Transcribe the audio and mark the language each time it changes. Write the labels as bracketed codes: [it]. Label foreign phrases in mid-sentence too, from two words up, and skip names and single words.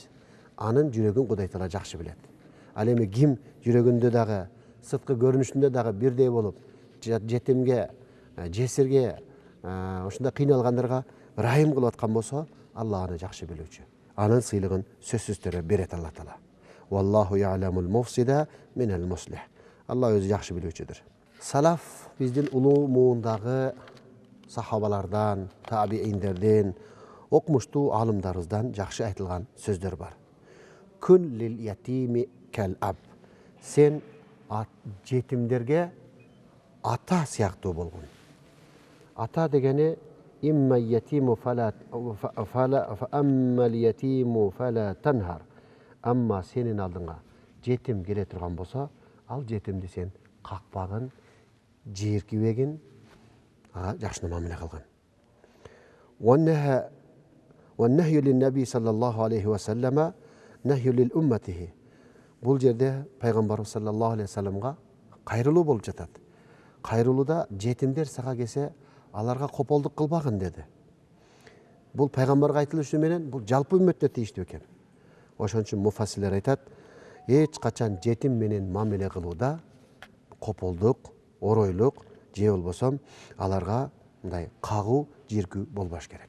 [ky] Анын жүрөгүн Кудай Таала жакшы билет. Ал эми ким жүрөгүндө дагы, сырткы көрүнүшүндө дагы бирдей болуп, жетимге, жесирге, ошондой кыйналгандарга райым кылып аткан болсо, Алла аны жакшы билүүчү. Анын сыйлыгын сөзсүз түрдө берет Алла Таала. [ar] والله يعلم المفسد من المصلح. [ky] Алла өзү жакшы билүүчүдүр. Салаф биздин улуу муундагы сахабалардан, табииндерден, окумуштуу алымдарыбыздан жакшы айтылган сөздөр бар. [ar] كن لليتيم كالأب. [ky] Сен жетимдерге ата сыяктуу болгон. Ата дегени [ar] أما اليتيم فلا تنهر. [ky] Амма сенин алдыңа жетим келе турган болсо, ал жетимди сен какпагын, жийиркибегин, жакшы мамиле кылгын. [ar] والنهي للنبي صلى الله عليه وسلم نهي للأمته. [ky] Бул жерде пайгамбар саллаллаху алейхи вассаламга кайрылуу болуп жатат. Кайрылууда жетимдер сага келсе, аларга кополдук кылбагын деди. Бул пайгамбарга айтылышы менен бул жалпы үммөттө тийиштүү экен. Ошон үчүн муфассирлер айтат, эч качан жетим менен мамиле кылууда кополдук, оройлук же болбосо аларга мындай кагуу, жиркүү болбош керек.